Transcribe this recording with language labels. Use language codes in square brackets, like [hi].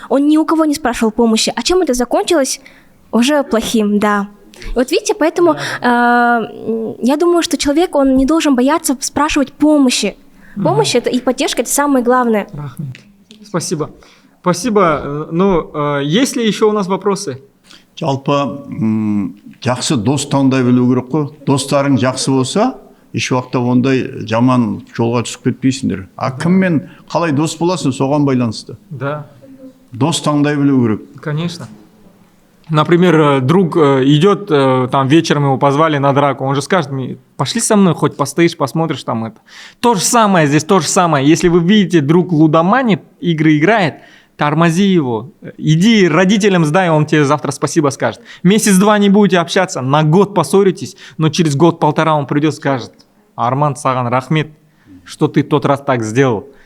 [ru] Он ни у кого не спрашивал помощи. А чем это закончилось? Уже плохим, да. Вот видите, поэтому я думаю, что человек, он не должен бояться спрашивать помощи. Помощь это и поддержка — это самое главное. Спасибо. Ну, есть ли еще у нас вопросы? [kk] Жалпы жақсы дос таңдай білу керек қой. Достарың жақсы болса, еш уақытта ондай жаман жолға түсіп кетпейсіңдер. А кіммен қалай дос боласың, соған байланысты. [ru] Да. [kk] Дос таңдай білу керек. [ru] Конечно. Например, друг идет, там вечером его позвали на драку, он же скажет мне: пошли со мной, хоть постоишь, посмотришь там это. То же самое здесь, то же самое. Если вы видите, друг лудоманит, игры играет, тормози его. Иди родителям сдай, он тебе завтра спасибо скажет. Месяц-два не будете общаться, на год поссоритесь, но через год-полтора он придет и скажет: Арман, [kk] саған рахмет, [ru] что ты тот раз так сделал.